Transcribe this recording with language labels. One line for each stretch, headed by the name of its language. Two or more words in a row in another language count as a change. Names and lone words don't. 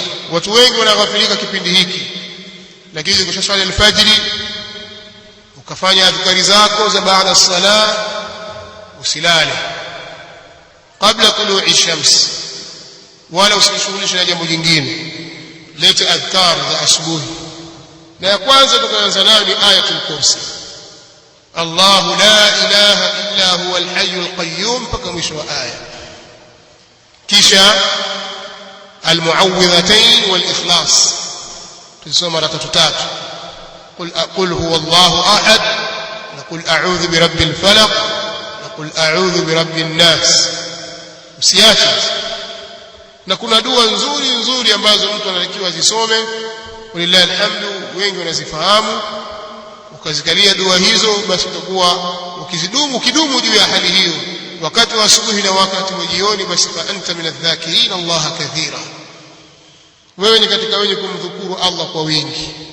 Swahili: Watu wengi wanaghafilika kipindi hiki, lakini ukishaswali al-fajr ukafanya adhkari zako za baada as-salah, usilale kabla
Arabic: طلوع الشمس,
Swahili: wala usishughulishe na jambo jingine. Leta adhkar za asubuhi, na ya kwanza tukaanza nayo ni ayatul kursi,
Arabic: الله لا إله إلا هو الحي القيوم,
Swahili: mpaka mwisho wa aya. Kisha
Arabic: المعوذتين والإخلاص
Swahili: tusoma mara 3
Arabic: قل هو الله أحد,
Swahili: na
Arabic: قل أعوذ برب الفلق,
Swahili: na
Arabic: قل أعوذ برب الناس.
Swahili: Usiache. Na kuna dua nzuri nzuri ambazo mtu anatakiwa azisome,
Arabic: ولله الحمد,
Swahili: wengi wanazifahamu. Ukazikalia dua hizo, basi utakuwa ukidumu juu ya hali hiyo wakati wa asubuhi na wakati wa jioni, basi
Arabic: فأنت من الذاكرين الله كثيرا,
Swahili: wewe ni katika wenye kumdhukuru Allah kwa wingi.